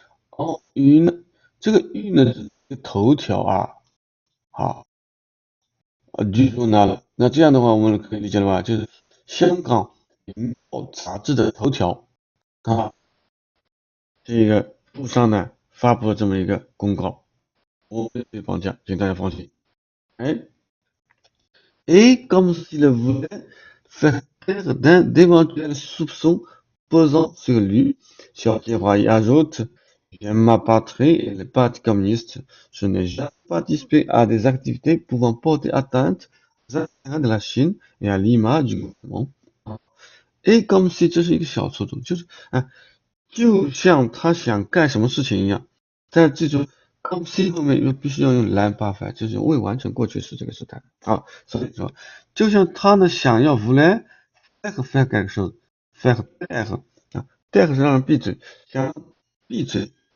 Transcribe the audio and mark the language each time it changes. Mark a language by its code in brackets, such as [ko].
[zh] 哦，云这个云呢是一个头条据说呢，那这样的话我们可以理解了吧？就是香港明报杂志的头条啊，这个富商呢发布了这么一个公告，我没被绑架，请大家放心。哎。 [fr] Et comme s'il voulait faire taire d'éventuels soupçons pesant sur lui, Xiaoqiehua y ajoute: J'aime ma patrie et le parti communiste. Je n'ai jamais participé à des activités pouvant porter atteinte aux intérêts de la Chine et à l'image du gouvernement. Et comme si [zh] 这是一个小错误，就像他想干什么事情一样，但记住 [fr] come see [zh] 后面又必须要用 l'imparfait，就是未完成过去式这个时态。好，所以说，就像他呢想要 [fr] voulait faire quelque chose， faire taire [zh] 啊，taire 是让人闭嘴，想让闭嘴。